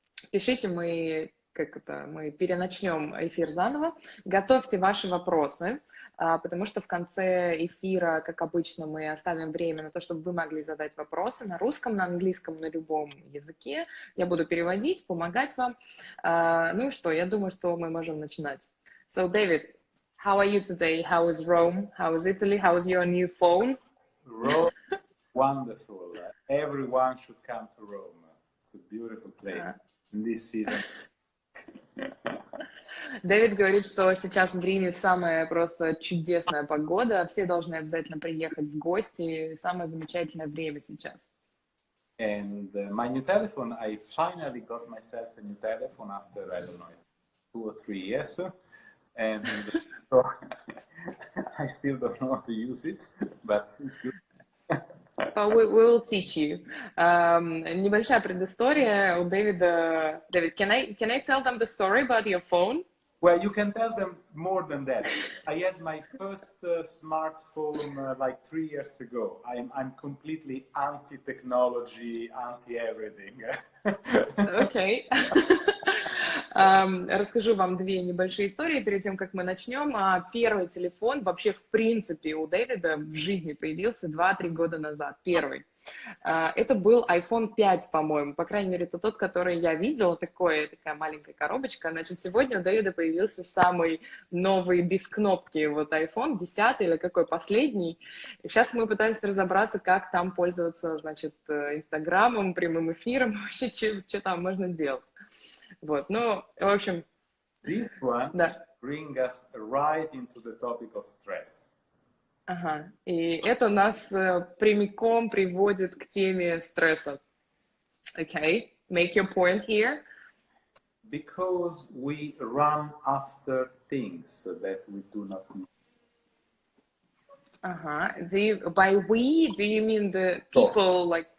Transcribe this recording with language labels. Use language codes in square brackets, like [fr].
[ru] Пишите, мы переначнем эфир заново. Готовьте ваши вопросы, потому что в конце эфира, как обычно, мы оставим время на то, чтобы вы могли задать вопросы на русском, на английском, на любом языке. Я буду переводить, помогать вам. Ну и что, я думаю, что мы можем начинать. [en] So, David, how are you today? How is Rome? How is Italy? How is your new phone? Rome, wonderful. Everyone should come to Rome. It's a beautiful place in this season. [ru] Дэвид говорит, что сейчас в Риме самая просто чудесная погода, все должны обязательно приехать в гости, самое замечательное время сейчас. [en] And my new telephone, I finally got myself a new telephone after, I don't know, 2 or 3 years. And so I still don't know how to use it, but it's good. We will teach you. [ru] Небольшая предыстория у Дэвида. [en] Дэвид, can I tell them the story about your phone? Well, you can tell them more than that. I had my first smartphone like 3 years ago. I'm completely anti-technology, anti-everything. [ru] Окей. Расскажу вам 2 небольшие истории перед тем, как мы начнем. Первый телефон вообще в принципе у Дэвида в жизни появился 2-3 года назад. Первый. Это был iPhone 5, по-моему. По крайней мере, это тот, который я видела. Такая маленькая коробочка. Значит, сегодня у Дэвида появился самый новый без кнопки вот iPhone 10 или какой последний. И сейчас мы пытаемся разобраться, как там пользоваться, значит, Инстаграмом, прямым эфиром, вообще, что там можно делать. Вот, ну, в общем... [en] This one brings us right into the topic of stress. [ru] Ага, и это нас прямиком приводит к теме стресса. [en] Okay, make your point here. Because we run after things that we do not need. Ага, by we, do you mean the people, like...